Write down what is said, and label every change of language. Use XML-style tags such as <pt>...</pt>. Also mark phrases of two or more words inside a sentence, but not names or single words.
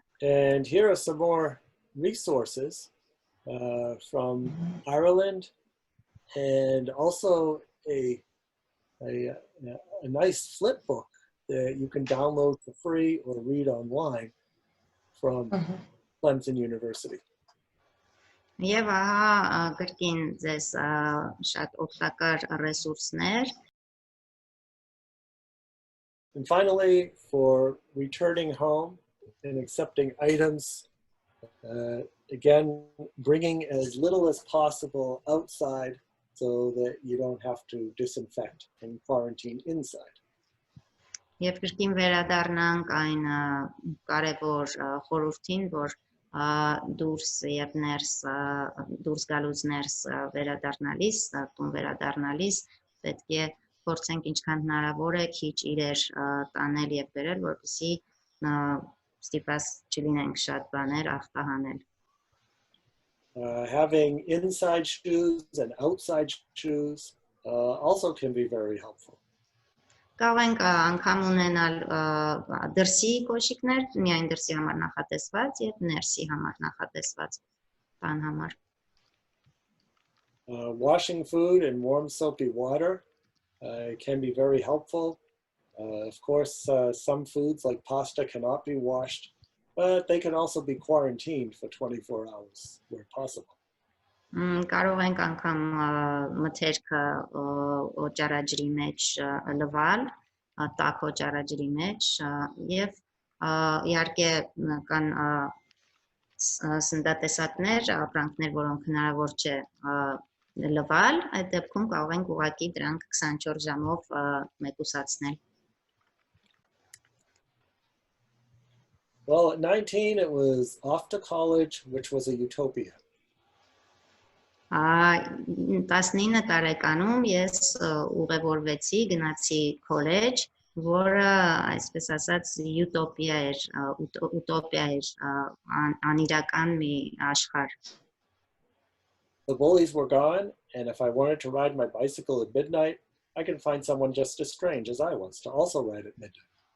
<en>And here are some more resources from Ireland, and also a nice flip book that you can download for free or read online from Clemson University.</en> <hy>Եվ ահա կրկին ձեզ շատ օգտակար ռեսուրսներ.</hy> <en>And finally, for returning home and accepting items, again, bringing as little as possible outside so that you don't have to disinfect and quarantine inside.</en> <hy>Եվ կրկին վերադառնանք այն կարևոր խորհրդին, որ դուրս եւ ներս դուրս գալուց ներս վերադառնալիս, տուն վերադառնալիս պետք է փորձենք ինչքան հնարավոր է քիչ իրեր տանել եւ բերել, որպեսզի ստիպված չլինենք շատ բաներ ախտահանել.</hy> <en>Having inside shoes and outside shoes also can be very helpful.</en> <hy>Կարող ենք անգամ ունենալ դրսի կոշիկներ, միայն դրսի համար նախատեսված եւ ներսի համար նախատեսված տան համար.</hy> <en>Washing food in warm soapy water can be very helpful. Of course, some foods like pasta cannot be washed, but they can also be quarantined for 24 hours where possible.</en> <hy>Կարող ենք անգամ մթերքը օճառաջրի մեջ լվալ, տաք օճառաջրի մեջ եւ իհարկե կան սննդատեսակներ, ապրանքներ, որոնք հնարավոր չէ լվալ, այդ դեպքում կարող ենք ուղղակի դրանք 24 ժամով մեկուսացնել.</hy> <en>Well, at 19, it was off to college, which was a utopia.</en> <hy>19 տարեկանում ես ուղևորվեցի, գնացի քոլեջ, որը այսպես ասած յուտոպիա էր, անիրական մի աշխարհ.</hy> <en>the bullies were gone, and if I wanted to ride my bicycle at midnight, I could find someone just as strange as I was to also ride at midnight.</en>